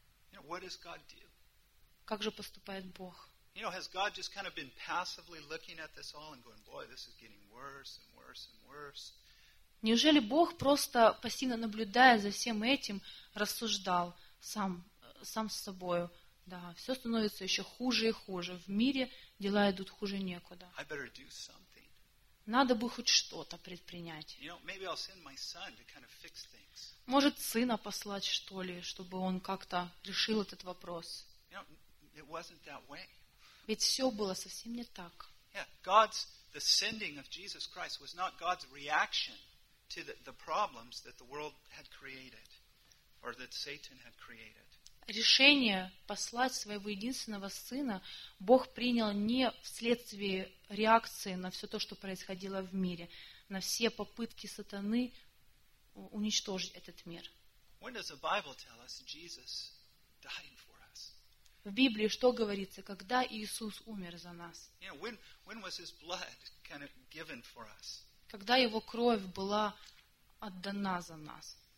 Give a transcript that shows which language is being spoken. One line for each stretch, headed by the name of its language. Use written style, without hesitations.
English: You know, what does God do?
Russian: Как же поступает Бог?
English: You know, has God just kind of been passively looking at this all and going, boy, this is getting worse and worse and worse?
Russian: Неужели Бог, просто пассивно наблюдая за всем этим, рассуждал сам с собою? Да, все становится еще хуже и хуже. В мире дела идут хуже некуда.
English: I better do something.
Russian: Надо бы хоть что-то предпринять.
English: You know, maybe I'll send my son to kind of fix things.
Russian: Может, сына послать, что ли, чтобы он как-то решил этот вопрос?
English: You know, it wasn't that way.
Russian: Ведь все было совсем не так.
English: Yeah, the sending of Jesus Christ was not God's reaction to the problems that the world had created or that Satan had created.
Russian: Решение послать своего единственного сына Бог принял не вследствие реакции на все то, что происходило в мире, на все попытки сатаны уничтожить этот мир.
English: When does the Bible tell us Jesus died for us?
Russian: В Библии что говорится, когда Иисус умер за нас?
English: You know, when was his blood kind of given for us?
Russian: Когда его кровь была отдана за нас.